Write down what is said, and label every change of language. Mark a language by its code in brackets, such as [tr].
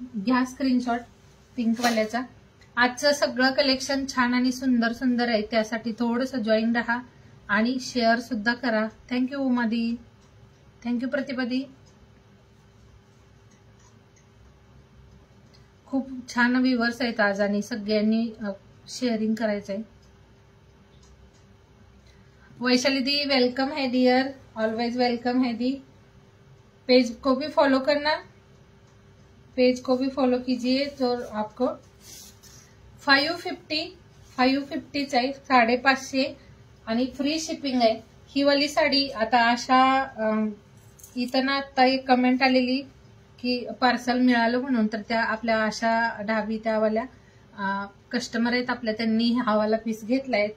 [mr] घ्या screenshot pink वाल्याचा. आजचं सगळं कलेक्शन छान आणि सुंदर सुंदर आहे, त्यासाठी थोडस जॉईन राहा आणि शेअर सुद्धा करा. थँक्यू उमादी, थँक्यू प्रतिभा दी. खूप छान व्ह्यूअर्स आहेत आज आणि सगळ्यांनी शेअरिंग करायचंय. [hi] वैशाली दी वेलकम है डियर, ऑलवेज वेलकम है दी. पेज को भी फॉलो करना, पेज को भी फॉलो कीजिए. तो आपको [mr] 550 आहे, 550 आणि फ्री शिपिंग आहे. ही वाली साडी आता अशा इथं ना आता एक कमेंट आलेली की पार्सल मिळालं म्हणून, तर त्या आपल्या आशा ढाबी त्यावाल्या कस्टमर आहेत आपल्या, त्यांनी हा वाला पीस घेतलाय.